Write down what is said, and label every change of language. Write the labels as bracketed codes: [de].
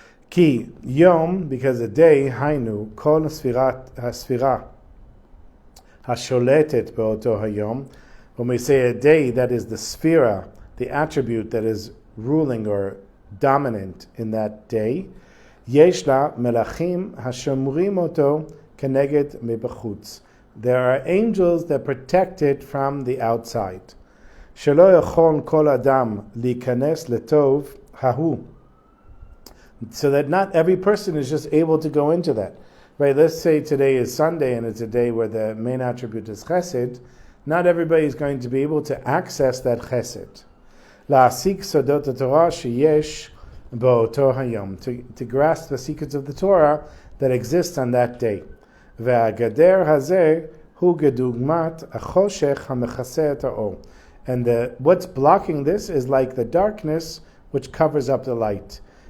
[he] כי יום, [en] because a day, [he] היינו, כל הספירה השולטת באותו היום. [en] When we say a day, that is the sphera, the attribute that is ruling or dominant in that day. [he] יש לה מלאכים השומרים אותו כנגד מבחוץ. [en] There are angels that protect it from the outside. [he] שלא יכול כל אדם להיכנס לטוב ההוא. [en] So that not every person is just able to go into that. Right? Let's say today is Sunday and it's a day where the main attribute is chesed. Not everybody is going to be able to access that chesed. [he] להעסיק סודות התורה שיש באותו היום. [en] To grasp the secrets of the Torah that exist on that day. [he] והגדר הזה הוא כדוגמת החושך המכסה את האור. [en] And what's blocking this is like the darkness which covers up the light.